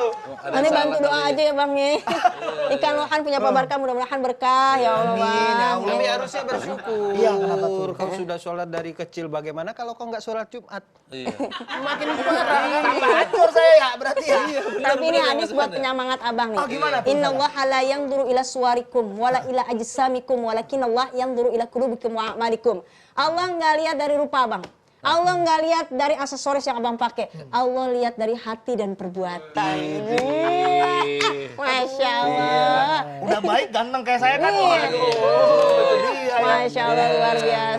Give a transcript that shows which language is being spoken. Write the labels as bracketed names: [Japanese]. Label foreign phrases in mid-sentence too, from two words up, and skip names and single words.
[Indonesian] Nanti bantu doa aja ya Bang ya. Ikan lohan punya Pak Barkah mudah-mudahan berkah [Arabic] يا الله. [Indonesian] Bang. Tapi harusnya bersyukur. Iya, kenapa tuh? Kau sudah sholat dari kecil, bagaimana kalau kau nggak sholat Jumat? Makin parah, tambah hancur saya ya berarti ya. Tapi ini hadis buat penyemangat abang nih. Gimana tuh? [Arabic] إن الله لا ينظر إلى صوركم ولا إلى أجسامكم ولكن الله ينظر إلى قلوبكم وأعمالكم. [Indonesian] Allah nggak lihat dari rupa abang. Allah nggak lihat dari aksesoris yang abang pakai. Allah lihat dari hati dan perbuatan. [Arabic] ما شاء الله. [Indonesian] Udah baik ganteng kayak saya kan. Iya. Waduh. Itu dia. [Arabic] ما شاء الله [Indonesian] luar biasa.